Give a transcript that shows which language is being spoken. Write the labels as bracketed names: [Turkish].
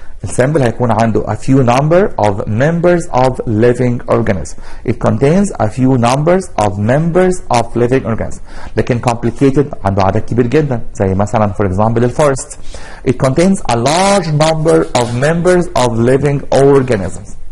[Arabic] السامبل هيكون عنده [English] a few number of members of living organisms. It contains a few numbers of members of living organisms. [Arabic] لكن complicated عنده عدد كبير جدا زي مثلا for example الفورست. [English] It contains a large number of members of living organisms.